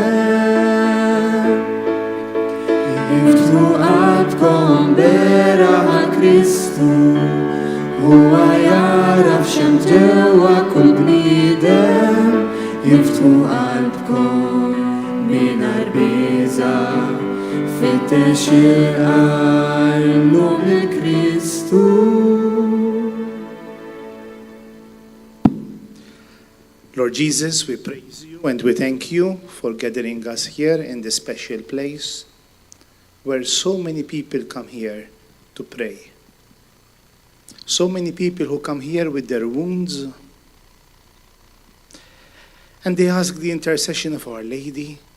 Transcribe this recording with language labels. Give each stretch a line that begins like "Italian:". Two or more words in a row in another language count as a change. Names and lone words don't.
Maltese: Iftu qalbkom bera għal-Kristu huwa jaraf xem ġewwa kull bniedem. Iftu qalbkom mingħajr biża' fittex il-qalb lill-Kristu.
English: Lord Jesus, we praise you and we thank you for gathering us here in this special place where so many people come here to pray. So many people who come here with their wounds and they ask the intercession of Our Lady.